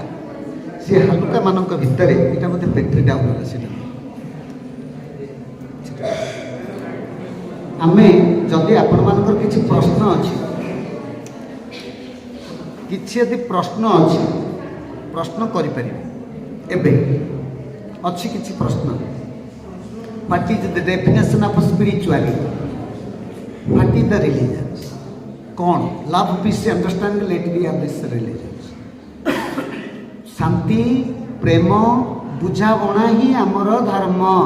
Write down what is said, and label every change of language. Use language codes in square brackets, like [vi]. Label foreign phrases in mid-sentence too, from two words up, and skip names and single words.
[or] ସେ ହାଲୁକାମାନଙ୍କ ଭିତରେ ଏଇଟା ବୋଧେ ବ୍ୟାଟେରୀ ଡାଉନ୍ ହେଲା, ସେଇଟା ଆମେ ଯଦି ଆପଣମାନଙ୍କର କିଛି ପ୍ରଶ୍ନ ଅଛି, କିଛି ଯଦି ପ୍ରଶ୍ନ ଅଛି ପ୍ରଶ୍ନ କରିପାରିବେ। ଏବେ ଅଛି କିଛି ପ୍ରଶ୍ନ? [en] What is the definition of spirituality? What is the religion? [or] କ'ଣ? [en] Love, peace, understanding, let me have this religion. [or] ଶାନ୍ତି, ପ୍ରେମ, ବୁଝାବଣା ହିଁ ଆମର ଧର୍ମ।